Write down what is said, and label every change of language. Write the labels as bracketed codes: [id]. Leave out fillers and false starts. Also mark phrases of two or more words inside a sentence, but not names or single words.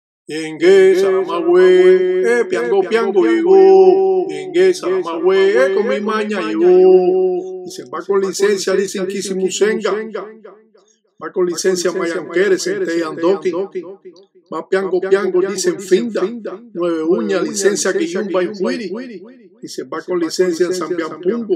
[es] Yengue Salamagüe, piango piango llegó. Yengue Salamagüe, con mi maña llegó. Dice, va con licencia, dicen Kisimusenga. Va con licencia Mayanquere, Sente Andoki. Va piango piango, dicen Finda. 9 uñas, licencia Kiyumba y Huiri. Dice, va con licencia en Sambiampungo.